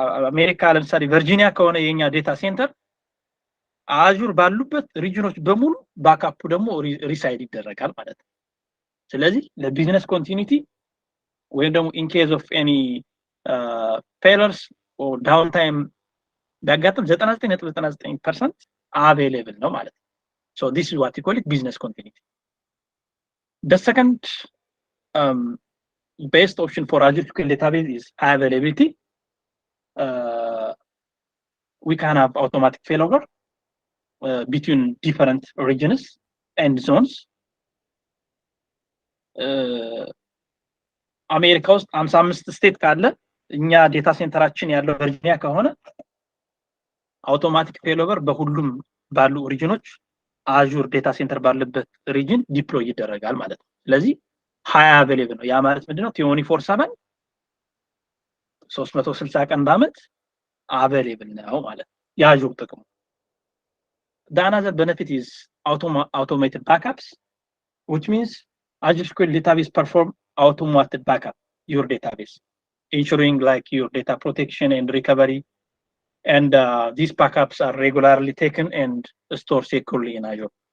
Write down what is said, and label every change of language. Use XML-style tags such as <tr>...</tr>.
<am>አሜሪካ ለምሳሌ ቨርጂኒያ ከሆነ የኛ ዴታ ሴንተር አዙር ባሉበት ሪጅኖች በሙሉ ባክአፕ ደግሞ ሪሳይድ ይደረጋል ማለት ነው። ስለዚህ ለቢዝነስ ኮንቲኒቲ ወይም ደግሞ</am> <en>in case of any failures or downtime</en> <am>ቢያጋጥም 99.99% available ነው ማለት ነው።</am> <en>So this is what we call it business continuity. The second best option for Azure SQL database is availability. We can have automatic failover between different regions and zones.</en> <am>አሜሪካ ውስጥ 55 ስቴት ካለ እኛ ዴታ ሴንተራችን ያለው ቨርጂኒያ ከሆነ አውቶማቲክ ፌሎቨር በሁሉም ባሉ ሪጅኖች አዙር ዴታ ሴንተር ባለበት ሪጅን ዲፕሎይ ይደረጋል ማለት ነው። ስለዚህ 20 አቬሌብል ነው። ያ ማለት ምንድነው? 24/7 360 ቀን በአመት አቬሌብል ነው ማለት ነው። የአዙር ጥቅሙ</am> <en>the another benefit is automated backups, which means Azure SQL database perform automated backup your database, ensuring like your data protection and recovery, and these backups are regularly taken and stored securely in Azure.</en>